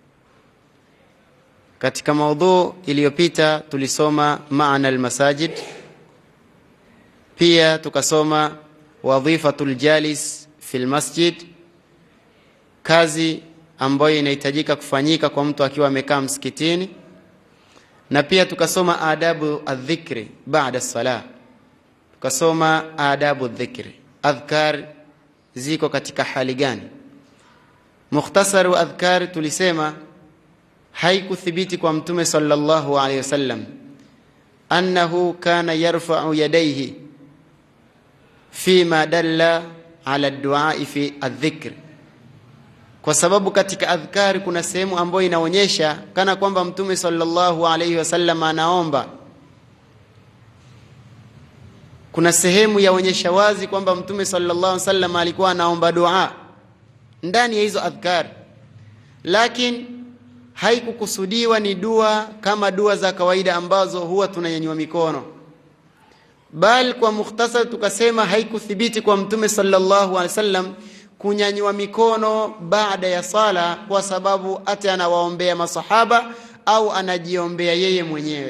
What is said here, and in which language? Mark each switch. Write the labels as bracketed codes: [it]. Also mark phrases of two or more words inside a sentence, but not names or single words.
[sw] Katika maudhu iliyopita tulisoma maana al-masajid, pia tukasoma [ar] وظيفة الجالس في المسجد, [sw] kazi ambayo inahitajika kufanyika kwa mtu akiwa amekaa msikitini, na pia tukasoma [ar] آداب الذكر بعد الصلاة. [sw] Tukasoma [ar] آداب الذكر, [sw] adhkar ziko katika hali gani. [ar] مختصر الأذكار [sw] tulisema haikuthibiti kwa mtume [ar] صلى الله عليه وسلم أنه كان يرفع يديه فيما دل على الدعاء في الذكر, [sw] kwa sababu katika adhkari kuna sehemu ambayo inaonyesha kana kwamba mtume [ar] صلى الله عليه وسلم [sw] anaomba. Kuna sehemu yaonyesha wazi kwamba mtume [ar] صلى الله عليه وسلم [sw] alikuwa anaomba dua ndani ya hizo adhkari, lakini haikukusudiwa ni dua kama dua za kawaida ambazo huwa tunanyanyua mikono, bali kwa mukhtasar tukasema haikuthibiti kwa mtume [ar] صلى الله عليه وسلم [sw] kunyanyua mikono baada ya sala, kwa sababu ati anawaombea masahaba au anajiombea yeye mwenyewe.